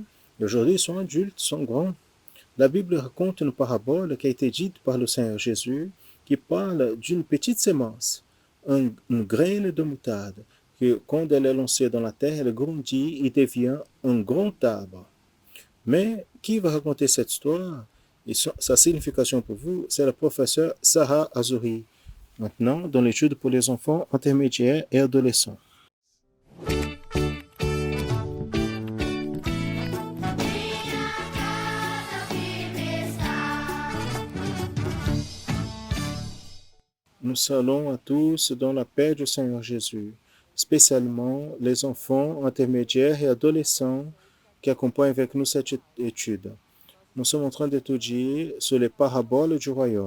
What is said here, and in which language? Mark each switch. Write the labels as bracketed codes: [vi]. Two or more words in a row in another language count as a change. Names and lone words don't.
[fr] Aujourd'hui, ils sont adultes, ils sont grands. La Bible raconte une parabole qui a été dite par le Seigneur Jésus qui parle d'une petite sémence, une graine de moutarde, que quand elle est lancée dans la terre, elle grandit et devient un grand arbre. Mais qui va raconter cette histoire et sa signification pour vous, c'est le professeur Sarah Azouri, maintenant dans l'étude pour les enfants intermédiaires et adolescents. [pt] Minha casa firme está. [fr] Nous allons à tous dans la paix du Seigneur Jésus, spécialement les enfants intermédiaires et adolescents qui accompagnent avec nous cette étude. Nous sommes en train d'étudier sur les paraboles du royaume.